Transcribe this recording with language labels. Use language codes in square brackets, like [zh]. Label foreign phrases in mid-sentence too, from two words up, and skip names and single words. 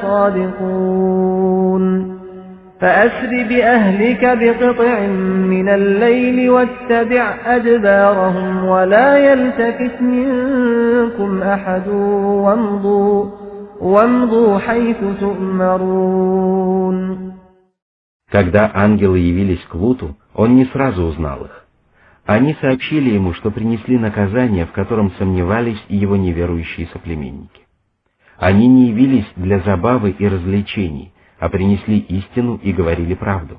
[ar] لصادقون فأسر بأهلك بقطع من الليل واتبع أدبارهم ولا يلتفت منكم أحد وامضوا حيث تؤمرون. [ru] Когда ангелы явились к Луту, он не сразу узнал их. Они сообщили ему, что принесли наказание, в котором сомневались и его неверующие соплеменники. Они не явились для забавы и развлечений, а принесли истину и говорили правду.